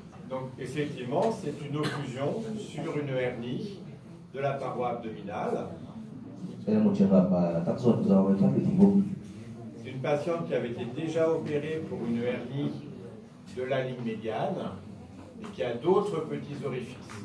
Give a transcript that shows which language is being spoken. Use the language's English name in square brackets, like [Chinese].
[French] Donc effectivement, c'est une occlusion sur une hernie de la paroi abdominale. [Vietnamese] Đây là một trường hợp tắc ruột do thoát vị thành bụng. [French] C'est une patiente qui avait été déjà opérée pour une hernie de la ligne médiane et qui a d'autres petits orifices.